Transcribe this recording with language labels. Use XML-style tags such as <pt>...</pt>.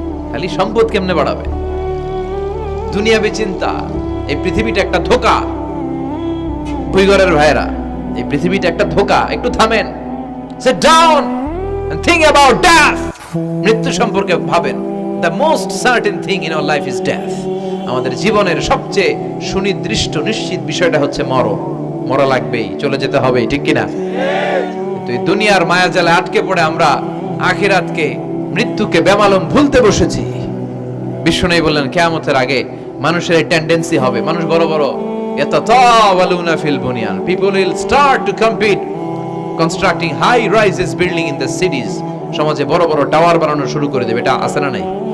<bn>খালি সম্পদ কেমনে বাড়াবে, দুনিয়াবি চিন্তা। এই পৃথিবীটা একটা ধোঁকা। ভুইগরের ভাইরা, এই পৃথিবীটা একটা ধোঁকা। একটু থামেন,</bn> <en>Sit down and think about death.</en> <bn>মৃত্যু সম্পর্কে ভাবেন।</bn> <en>The most certain thing in our life is death.</en> <bn>আমাদের জীবনের সবচেয়ে সুনির্দিষ্ট নিশ্চিত বিষয়টা হচ্ছে মরণ। মরা লাগবেই, চলে যেতে হবেই, ঠিক কিনা? কিন্তু এই দুনিয়ার মায়াজালে আটকে পড়ে আমরা আখিরাতকে, মৃত্যুকে বেমালুম ভুলতে বসেছি। বিশ্বনবী বললেন কিয়ামতের আগে মানুষের এই টেন্ডেন্সি হবে, মানুষ বড় বড়</bn> <ar>ইয়াতাতাওয়ালুনা ফিল বুনিয়ান,</ar> <en>people will start to compete constructing high rises building in the cities,</en> <bn>সমাজে বড় বড় টাওয়ার বানানো শুরু করে দেবে। এটা আছে না নাই?</bn>